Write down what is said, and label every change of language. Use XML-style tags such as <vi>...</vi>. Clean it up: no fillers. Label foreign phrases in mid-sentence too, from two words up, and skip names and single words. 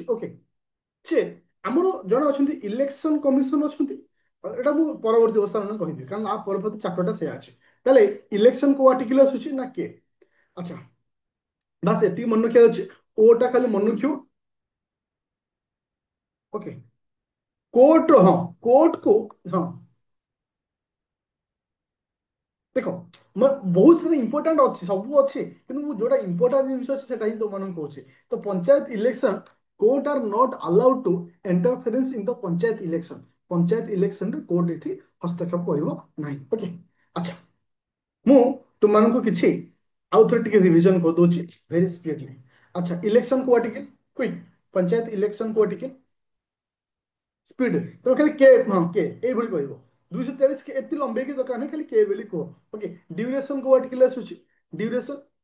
<or>ଓକେ, ଯେ ଆମର ଜଣେ ଅଛନ୍ତି</or> <en>election commission</en> <or>ଅଛନ୍ତି, ଏଟା ମୁଁ ପରବର୍ତ୍ତୀ ଅବସ୍ଥାରେ କହିବି, କାରଣ ଆ ପରବର୍ତ୍ତୀ ଚାପ୍ଟରଟା ସେୟା ଅଛି। ତାହେଲେ ଇଲେକ୍ସନ କୋଉ ଆର୍ଟିକଲ ଆସୁଛି ନା କେ। ଆଚ୍ଛା, ବାସ୍ ଏତିକି ମନେ ରଖିବାର ଅଛି, ଓଟା ଖାଲି ମନେ ରଖିବ। ଓକେ,</or> <hi>कोर्ट हाँ कोर्ट को हाँ</hi> <or>ଦେଖ ବହୁତ ସାରା ଇମ୍ପୋର୍ଟାଣ୍ଟ ଅଛି ସବୁ ଅଛି କିନ୍ତୁ ମୁଁ ଯୋଉଟା ଇମ୍ପୋର୍ଟାଣ୍ଟ ଜିନିଷ ଅଛି ସେଟା ହିଁ ତମମାନଙ୍କୁ କହୁଛି ତ</or> <en>panchayat election court are not allowed to interference in the panchayat election</en> <or>ପଞ୍ଚାୟତ ଇଲେକ୍ସନରେ କୋର୍ଟ ଏଠି ହସ୍ତକ୍ଷେପ କରିବ ନାହିଁ ଓକେ ଆଚ୍ଛା ମୁଁ ତୁମମାନଙ୍କୁ କିଛି ଆଉ ଥରେ ଟିକେ ରିଭିଜନ କରିଦଉଛି</or> <en>very speedly</en> <or>ଆଚ୍ଛା ଇଲେକ୍ସନ କୁହ ଟିକେ କ୍ୱିକ୍ ପଞ୍ଚାୟତ ଇଲେକ୍ସନ କୁହ ଟିକେ ସ୍ପିଡ ତମେ ଖାଲି କେ ହଁ କେ ଏଇଭଳି କହିବ 243 କେ ଏତେ ଲମ୍ବେଇକି ଦରକାର ନାହିଁ ଖାଲି କେ ବୋଲି କୁହ ଓକେ ଡ୍ୟୁରେସନ କୁହ ଟିକେ ଆସୁଛି ଡ୍ୟୁରେସନ</or>